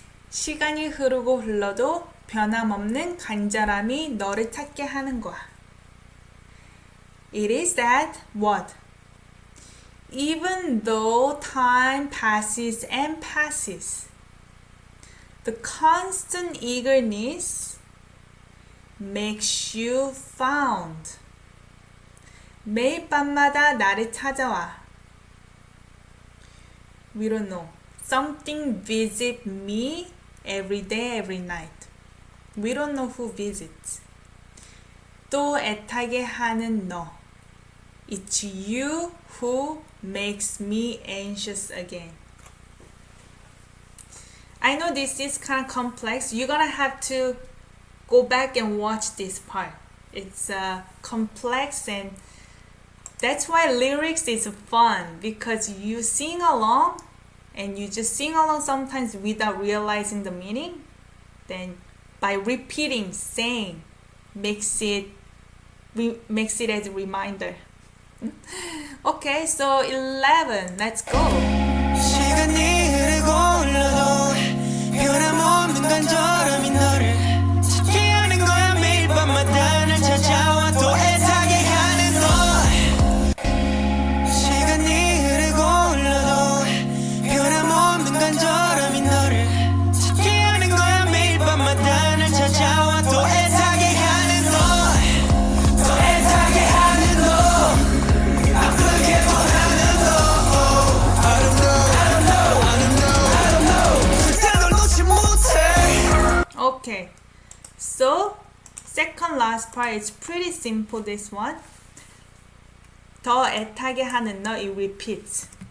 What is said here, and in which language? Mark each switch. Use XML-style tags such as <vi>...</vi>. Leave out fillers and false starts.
<ko>시간이 흐르고 흘러도 변함없는 간절함이 너를 찾게 하는 거야.</ko> <en>It is that what? Even though time passes and passes, the constant eagerness makes you found.</en> <ko>매일 밤마다 나를 찾아와.</ko> <en>We don't know. Something visit me every day, every night. We don't know who visits.</en> <ko>또 애타게 하는 너.</ko> <en>It's you who makes me anxious again. I know this is kind of complex. You're gonna have to go back and watch this part. It's complex, and that's why lyrics is fun, because you sing along and you just sing along sometimes without realizing the meaning. Then by repeating, saying, makes it as a reminder. Okay, so 11. Let's go.</en> <ko>시간이 흐르고 흘러도 변함없는 간절함이 너를 찾게 하는 거야. 매일 밤마다 날 찾아와 또 애타게 하는 너. 시간이 흐르고 흘러도 변함없는 간절함이 너를 찾게 하는 거야. 매일 밤마다 날 찾아와 또 애타게 하는 너. 또 애타게 하는 너. 아프게 또 하는 너.</ko> <en>I don't know.</en> <ko>절대 널 놓지 못해.</ko> <en>Okay, so second last part is pretty simple. This one.</en> <ko>더 애타게 하는 너,</ko> <en>it repeats.</en>